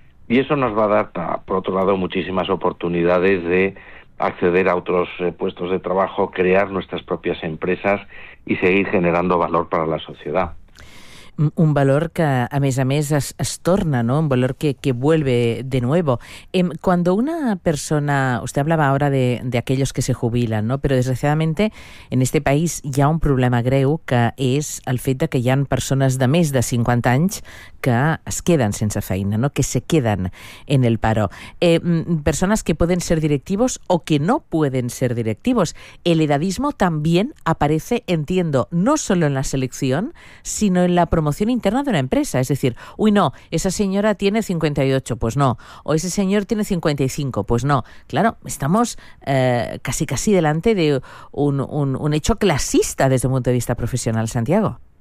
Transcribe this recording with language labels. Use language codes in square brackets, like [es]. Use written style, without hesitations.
[es] Y eso nos va a dar, por otro lado, muchísimas oportunidades de acceder a otros puestos de trabajo, crear nuestras propias empresas y seguir generando valor para la sociedad. [ca] Un valor que, a més, es torna, ¿no? [es] Un valor que vuelve de nuevo. Cuando una persona, usted hablaba ahora de aquellos que se jubilan, ¿no? Pero desgraciadamente en este país [ca] hi ha un problema greu, que és el fet de que hi ha persones de més de 50 anys que es queden sense feina, ¿no?, [es] que se queden en el paro. Personas que pueden ser directivos o que no pueden ser directivos. El edadismo también aparece, entiendo, no solo en la selección, sino en la promoción interna de una empresa. Es decir, uy, no, esa señora tiene 58, pues no. O ese señor tiene 55, pues no. Claro, estamos casi delante de un hecho clasista desde un punto de vista profesional, Santiago.